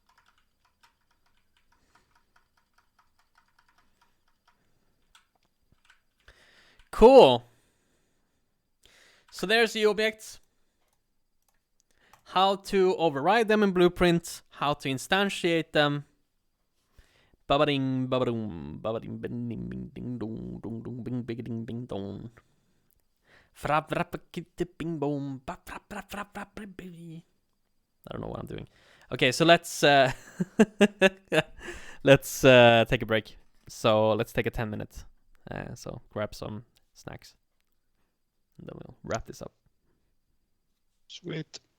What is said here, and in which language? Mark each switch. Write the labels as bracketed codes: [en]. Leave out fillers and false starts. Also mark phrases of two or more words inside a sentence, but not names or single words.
[en] Cool. So there's the objects. How to override them in Blueprint, how to instantiate them. Babading, babadoom, babading, bing, ding, bing, ding, dong, dong, dong, bing, bing, ding, bing, dong. Frap, frap, kitty, bing, boom, bap, frap, frap, frap, frap, baby. I don't know what I'm doing. Okay, so let's let's take a break. So let's take a 10-minute. So grab some snacks, and then we'll wrap this up. Sweet.